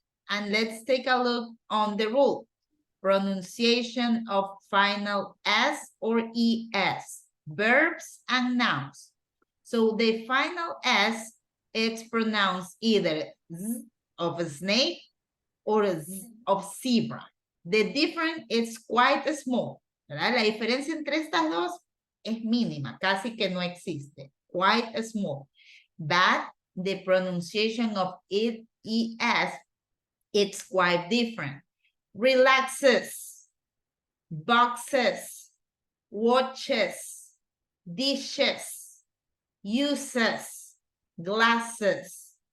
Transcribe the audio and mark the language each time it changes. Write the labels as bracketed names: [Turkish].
[English] And let's take a look on the rule. Pronunciation of final S or ES, verbs and nouns. So the final S, it's pronounced either Z of a snake or Z of zebra. The difference is quite small, [Spanish] ¿verdad? La diferencia entre estas dos es mínima, casi que no existe, [English] quite small. But the pronunciation of it, ES, it's quite different. Relaxes, boxes, watches, dishes, uses, glasses.